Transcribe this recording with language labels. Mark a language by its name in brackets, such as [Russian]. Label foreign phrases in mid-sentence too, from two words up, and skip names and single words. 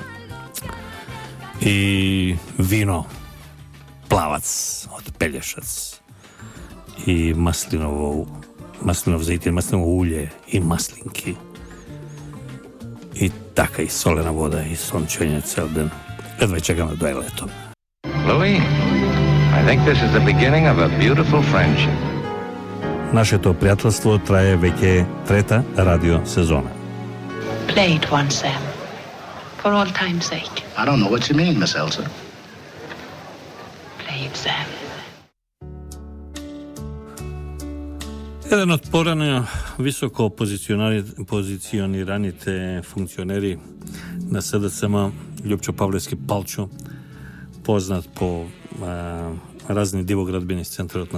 [Macedonian] И вино, плавац од Пелешац и маслинов зајтин, маслиново улје и маслинки. И така и солена вода и сончење цел ден. Едва чекаме да дојде лето. [English] Louis, I think this is the beginning of a beautiful friendship. [Macedonian] Нашето пријателство трае веќе 3-та радио сезона. [English] Play it once, Sam. For all time's sake. I don't know what you mean, Miss Elsa. Play it, Sam. [Macedonian] Еден од порано високо позиционираните функционери на СДСМ, Љупчо Павлевски Палчо, познат по разни дивоградбини из центарот